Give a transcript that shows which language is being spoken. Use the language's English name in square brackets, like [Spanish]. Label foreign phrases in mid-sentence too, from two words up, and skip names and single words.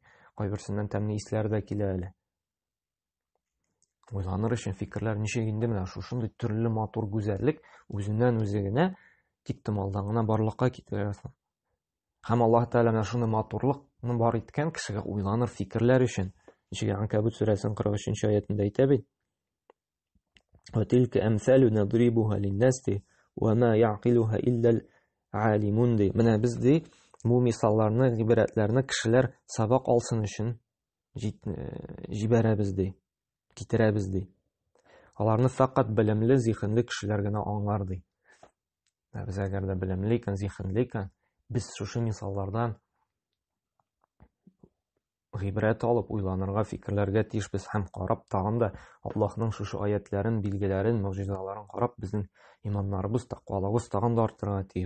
[Tatar] Кайберсеннән тәмле исләр дә килә әле. Уйланыр өчен фикерләр ничек инде менә шушындый төрле матур гүзәллек үзеннән-үзе генә тиктомалдан гына барлыкка китә. Һәм Аллаһ Тәгалә менә шуны матурлыкны бар иткән кешегә уйланыр фикерләр өчен. Ничек Анкабут сүрәсенең 43-нче аятында әйтә бит. [Arabic] وَتِلْكَ أَمْثَالُ نَضْرِبُهَا لِلنَّاسِ وَمَا يَعْقِلُهَا إِلَّا الْعَالِمُونَ ди. [Tatar] Менә без ди бу мисалларны, гыйбрәтләрне кешеләр сабак алсын өчен җибәрәбез ди, китерәбез ди. Аларны фақат белемле, зиһенле кешеләр генә аңлар ди. Без әгәр дә белемле икән, зиһенле икән, без шушы мисаллардан гыйбрәт алып уйланырга, фикерләргә тиешбез һәм карап тагын да Аллаһның шушы аятларын, билгеләрен, мөгъҗизаларын карап безнең иманнарыбыз, тақвалыгыбыз тагын да артырга тиеш.